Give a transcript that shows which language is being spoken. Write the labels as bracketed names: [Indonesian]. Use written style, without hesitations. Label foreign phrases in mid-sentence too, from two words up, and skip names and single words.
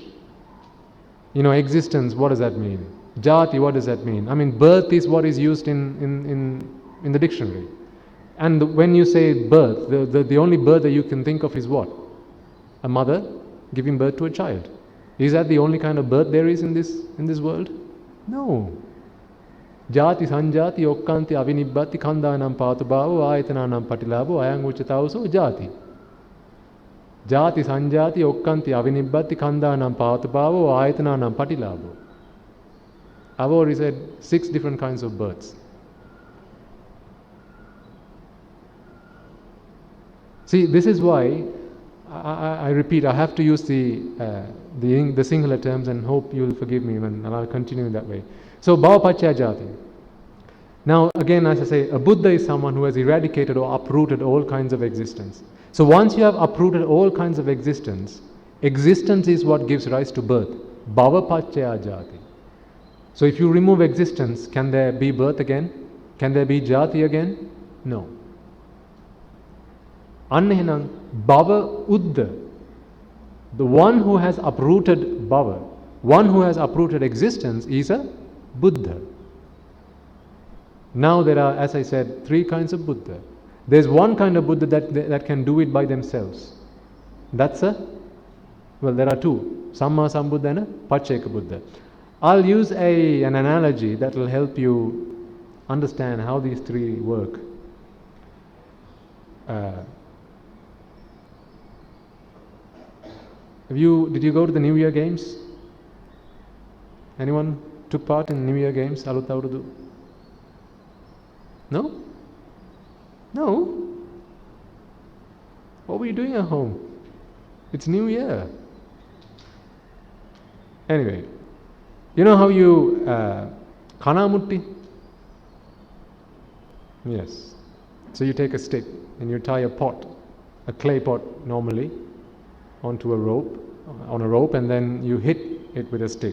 [English] Existence, what does that mean? Jati, what does that mean? I mean, birth is what is used in the dictionary. And when you say birth, the only birth that you can think of is what? A mother giving birth to a child. Is that the only kind of birth there is in this world? No. [Pali] Jati sanjati okkanti avinibbati khandanam patubhavo ayatananam patilabho ayang uchatauso jati. Jati sanjati okkanti avinibbati khandanam patubhavo ayatananam patilabho. [English] I've already said 6 different kinds of births. See, this is why I repeat, I have to use the singular terms, and hope you will forgive me and I'll continue in that way. So, [Pali] bhava-pacchaya jati. [English] Now, again, as I say, a Buddha is someone who has eradicated or uprooted all kinds of existence. So, once you have uprooted all kinds of existence, existence is what gives rise to birth. [Pali] Bhava-pacchaya jati. [English] So, if you remove existence, can there be birth again? Can there be jati again? No. [Pali] Annehenam bhava uddha. [English] The one who has uprooted bhava, one who has uprooted existence, is a Buddha. Now there are, as I said, 3 kinds of Buddha. There's one kind of Buddha that can do it by themselves. That's there are 2. Samma Sambuddha and a Pacceka Buddha. I'll use an analogy that will help you understand how these 3 work. Did you go to the New Year games? Anyone took part in New Year games? Aluth Avrudu? No? No? What were you doing at home? It's New Year. Anyway, you know how you Kanamutti? Yes. So you take a stick and you tie a clay pot normally, onto a rope, and then you hit it with a stick.